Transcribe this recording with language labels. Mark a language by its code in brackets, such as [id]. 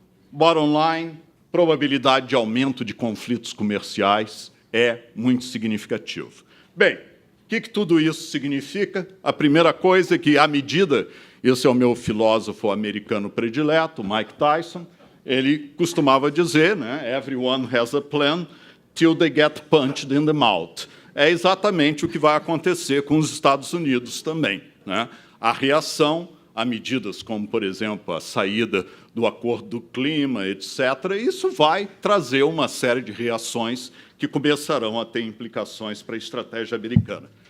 [pt] Bottom line, probabilidade de aumento de conflitos comerciais é muito significativo. Bem, o que tudo isso significa? A primeira coisa é que, à medida Esse é o meu filósofo americano predileto, Mike Tyson. Ele costumava dizer, né, [en] everyone has a plan till they get punched in the mouth. [pt] É exatamente o que vai acontecer com os Estados Unidos também, né? A reação a medidas como, por exemplo, a saída do Acordo do Clima, etc., isso vai trazer uma série de reações que começarão a ter implicações para a estratégia americana.